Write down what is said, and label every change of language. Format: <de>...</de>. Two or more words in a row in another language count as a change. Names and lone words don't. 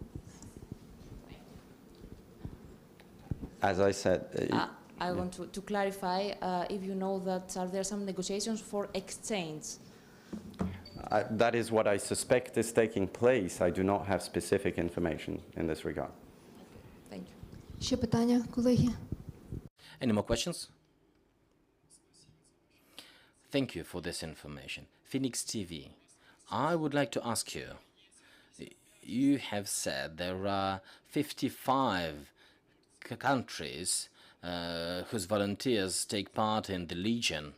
<en>As I said, I want to clarify if you know that are there some negotiations for exchange? that is what I suspect is taking place. I do not have specific information in this regard. Thank you.</en> <uk>Ще питання, колеги?</uk> <en>Any more questions? Thank you for this information. Phoenix TV, I would like to ask you, you have said there are 55 countries whose volunteers take part in the Legion.</en>